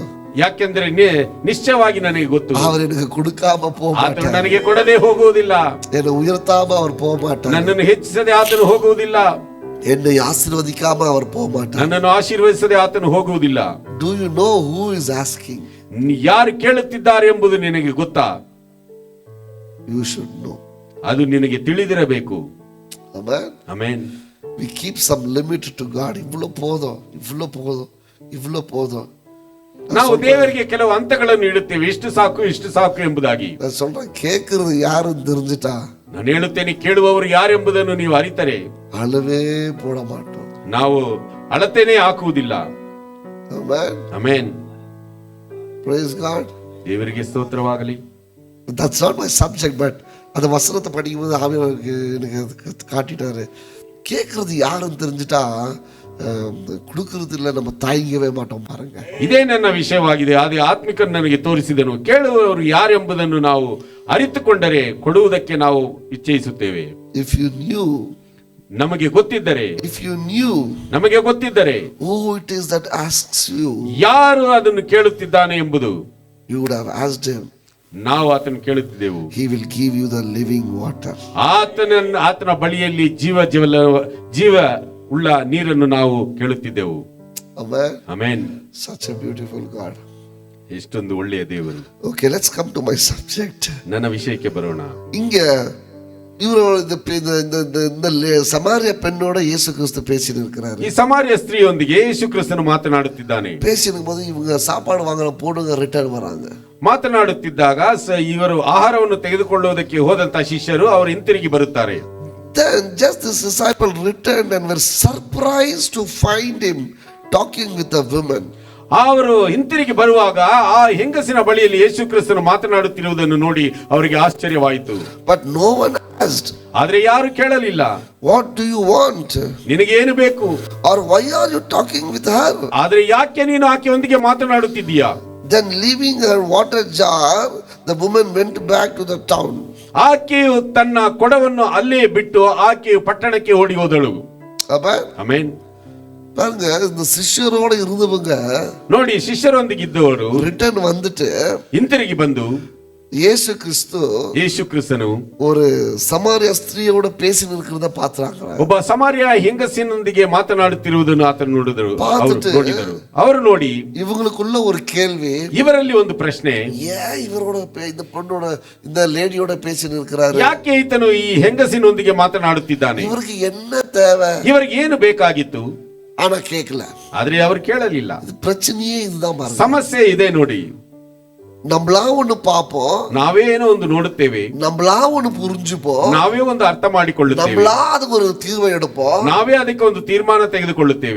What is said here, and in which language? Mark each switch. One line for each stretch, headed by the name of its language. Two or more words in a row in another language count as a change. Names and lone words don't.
Kannada: ಯಾಕೆಂದ್ರೆ ನಿಶ್ಚಯವಾಗಿ ನನಗೆ ಗೊತ್ತು,
Tamil: அவர் எனக்கு கொடுக்காம போக
Kannada: ಆತನು
Tamil: மாட்டார்,
Kannada: ನನಗೆ ಕೊಡದೆ ಹೋಗುವುದಿಲ್ಲ,
Tamil: என்னை உயர்த்தாம அவர் போக மாட்டார்,
Kannada: ನನ್ನನ್ನು ಹೆಚ್ಚಿಸದೆ ಆತನು ಹೋಗುವುದಿಲ್ಲ,
Tamil: என்னை ஆசீர்வதிக்காம அவர் போக மாட்டார்.
Kannada: ನನ್ನನ್ನು ಆಶೀರ್ವದಿಸದೆ ಆತನು ಹೋಗುವುದಿಲ್ಲ.
English: Do you know who is asking?
Kannada: ಯಾರು ಕೇಳುತ್ತಿದ್ದಾರೆ ಎಂಬುದು ನಿನಗೆ ಗೊತ್ತಾ?
English: You should know.
Kannada: ಅದು ನಿನಗೆ ತಿಳಿದಿರಬೇಕು.
English: Amen. Amen. We keep some limit to God.
Tamil: இவ்வளவு போதும், இவ்வளவு போதும், இவ்வளவு போதும்.
Kannada: ನಾವು ದೇವರಿಗೆ ಕೆಲವು ಹಂತಗಳನ್ನು ಇಡುತ್ತೇವೆ, ಇಷ್ಟು ಸಾಕು ಇಷ್ಟು ಸಾಕು ಎಂಬುದಾಗಿ.
Tamil: நான் சொல்றேன், கேட்கறது யாருன்னு தெரிஞ்சிட்டா,
Kannada: ನಾನು ಹೇಳುತ್ತೇನೆ, ಕೇಳುವವರು ಯಾರೆಂಬುದನ್ನು ನೀವು ಅರಿತರೆ
Tamil: அளவே போட மாட்டோம்.
Kannada: ನಾವು ಅಳತೆನೇ ಹಾಕುವುದಿಲ್ಲ.
English: Amen. Amen. Praise God.
Kannada: ದೇವರಿಗೆ ಸ್ತೋತ್ರವಾಗಲಿ.
English: That's not my subject, but
Tamil: அந்த வசனத்தை படிக்கும்போது ஆவியானவர் எனக்கு காட்டிட்டாரு. கேட்கறது யாருன்னு தெரிஞ்சிட்டா கொடுக்கறது இல்லை, நம்ம தாய்ங்கவே மாட்டோம். பாருங்க,
Kannada: ಇದೇ ನನ್ನ ವಿಷಯವಾಗಿದೆ. ಅದೇ ಆತ್ಮಿಕ ನನಗೆ ತೋರಿಸಿದನು. ಕೇಳುವವರು ಯಾರೆಂಬುದನ್ನು ನಾವು ಅರಿತುಕೊಂಡರೆ ಕೊಡುವುದಕ್ಕೆ ನಾವು ಇಚ್ಛಿಸುತ್ತೇವೆ.
English: If you knew,
Kannada: ನಮಗೆ ಗೊತ್ತಿದ್ದರೆ,
English: if you knew,
Kannada: ನಮಗೆ ಗೊತ್ತಿದ್ದರೆ
English: who it is that asks you,
Kannada: ಯಾರು ಅದನ್ನು ಕೇಳುತ್ತಿದ್ದಾನೆ ಎಂಬುದು,
English: you would have asked him.
Kannada: ನಾವು ಆತನ ಕೇಳುತ್ತಿದ್ದೆವು.
English: He will give you the living water.
Kannada: ಆತನ ಬಳಿಯಲ್ಲಿ ಜೀವ ಉಳ್ಳ ನೀರನ್ನು ನಾವು ಕೇಳುತ್ತಿದ್ದೆವು.
English: Amen. Amen. Such a beautiful God.
Kannada: ಎಷ್ಟೊಂದು ಒಳ್ಳೆಯ ದೇವರು.
English: Okay, let's come to my subject.
Kannada: ನನ್ನ ವಿಷಯಕ್ಕೆ ಬರೋಣ.
Tamil: இங்க இவரோட இந்த சமாரிய பெண்ணோட இயேசு கிறிஸ்து பேசிட்டு இருக்கிறாரு.
Kannada: ಈ ಸಮಾರ್ಯ ಸ್ತ್ರೀಯೊಂದಿಗೆ ಯೇಸು ಕ್ರಿಸ್ತನು ಮಾತನಾಡುತ್ತಿದ್ದಾನೆ.
Tamil: பேசிடும் போது இவங்க சாப்பாடு வாங்குற போடுங்க ரிட்டர்ன் வராங்க.
Kannada: ಮಾತನಾಡುತ್ತಿದ್ದಾಗ ಇವರು ಆಹಾರವನ್ನು ತೆಗೆದುಕೊಳ್ಳುವುದಕ್ಕೆ ಹೋದಂತ ಶಿಷ್ಯರು ಅವರು ಹಿಂತಿರುಗಿ ಬರುತ್ತಾರೆ.
English: Then just this disciple returned and were surprised to find him talking with a woman.
Kannada: ಅವರು ಹಿಂತಿರುಗಿ ಬರುವಾಗ ಆ ಹೆಂಗಸಿನ ಬಳಿಯಲ್ಲಿ ಯೇಸು ಕ್ರಿಸ್ತನು ಮಾತನಾಡುತ್ತಿರುವುದನ್ನು ನೋಡಿ ಅವರಿಗೆ ಆಶ್ಚರ್ಯವಾಯಿತು.
English: But no one asked.
Kannada: ಆದ್ರೆ ಯಾರು ಕೇಳಲಿಲ್ಲ.
English: What do you want?
Kannada: ನಿನಗೆ ಏನು ಬೇಕು?
English: Or why are you talking with her?
Kannada: ಆದ್ರೆ ಯಾಕೆ ನೀನು ಆಕೆಯೊಂದಿಗೆ ಮಾತನಾಡುತ್ತಿದ್ದೀಯಾ?
English: Then leaving her water jar, the woman went back to the town.
Kannada: ಆಕೆಯು ತನ್ನ ಕೊಡವನ್ನು ಅಲ್ಲೇ ಬಿಟ್ಟು ಆಕೆಯು ಪಟ್ಟಣಕ್ಕೆ ಓಡಿ ಹೋದಳು. ಆಮೆನ್.
Tamil: பாருங்க, இந்த சிஷ்யரோட இருந்தவங்க
Kannada: ನೋಡಿ, ಶಿಷ್ಯರೊಂದಿಗಿದ್ದವರು
Tamil: ரிட்டர்ன் வந்துட்டு
Kannada: ಹಿಂತಿರುಗಿ ಬಂದು ಯೇಸು ಕ್ರಿಸ್ತನು
Tamil: ஒரு சமாரிய ஸ்திரீயோட பேசி நிற்கிறத பாத்துறாங்க.
Kannada: ಒಬ್ಬ ಸಮಾರ್ಯ ಹೆಂಗಸಿನೊಂದಿಗೆ ಮಾತನಾಡುತ್ತಿರುವುದನ್ನು ಆತನು ನೋಡಿದರು. ಅವರು ನೋಡಿ
Tamil: இவங்களுக்குள்ள ஒரு கேள்வி,
Kannada: ಇವರಲ್ಲಿ ಒಂದು ಪ್ರಶ್ನೆ,
Tamil: ஏன் இவரோட இந்த பொண்ணோட இந்த லேடியோட பேசி நிற்கிறாரு?
Kannada: ಯಾಕೆ ಈತನು ಈ ಹೆಂಗಸಿನೊಂದಿಗೆ ಮಾತನಾಡುತ್ತಿದ್ದಾನೆ?
Tamil: இவருக்கு என்ன தேவை?
Kannada: ಇವರಿಗೆ ಏನು ಬೇಕಾಗಿತ್ತು?
Tamil: ஆனா கேட்கல.
Kannada: ಆದ್ರೆ ಅವರು ಕೇಳಲಿಲ್ಲ.
Tamil: பிரச்சனையே இதுதான் பாருங்க.
Kannada: ಸಮಸ್ಯೆ ಇದೆ ನೋಡಿ.
Tamil: நம்மளா ஒண்ணு பாப்போம்,
Kannada: ನಾವೇ ಏನೋ ಒಂದು ನೋಡುತ್ತೇವೆ,
Tamil: நம்மளா ஒண்ணு புரிஞ்சுப்போம்,
Kannada: ನಾವೇ ಒಂದು ಅರ್ಥ ಮಾಡಿಕೊಳ್ಳುತ್ತೇವೆ,
Tamil: நம்மளா அதுக்கு ஒரு தீர்வை எடுப்போம்,
Kannada: ನಾವೇ ಅದಕ್ಕೆ ಒಂದು ತೀರ್ಮಾನ ತೆಗೆದುಕೊಳ್ಳುತ್ತೇವೆ,